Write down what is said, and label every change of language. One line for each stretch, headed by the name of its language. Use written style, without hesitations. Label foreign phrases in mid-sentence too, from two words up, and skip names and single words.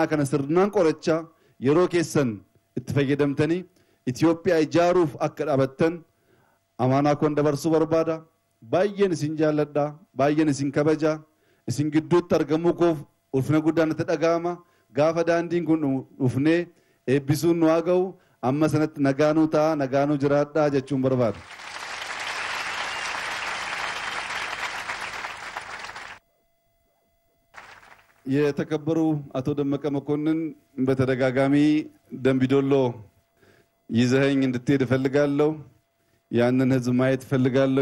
Oromo: kana sirnaan qorachaa yeroo keessan itti fayyadamtanii Itoophiyaa ijaaruuf akka dhaabattan amaanaa koon dabarsuu barbaada baay'een isin jaalladha baay'een isin kabaja isin gidduutti argamuu koof ulfina guddaan natti dhaga'ama gaafa daandiin kun dhufnee eebbisuun nu haa ga'u amma sanatti nagaanuu ta'a nagaanuu jiraadhaa jechuun barbaada.
Amharic: የተከበሩ አቶ ደመቀ መኮንን በተደጋጋሚ ደምቢዶሎ ይዘኸኝ እንድትሄድ እፈልጋለሁ ያንን ህዝብ ማየት እፈልጋለሁ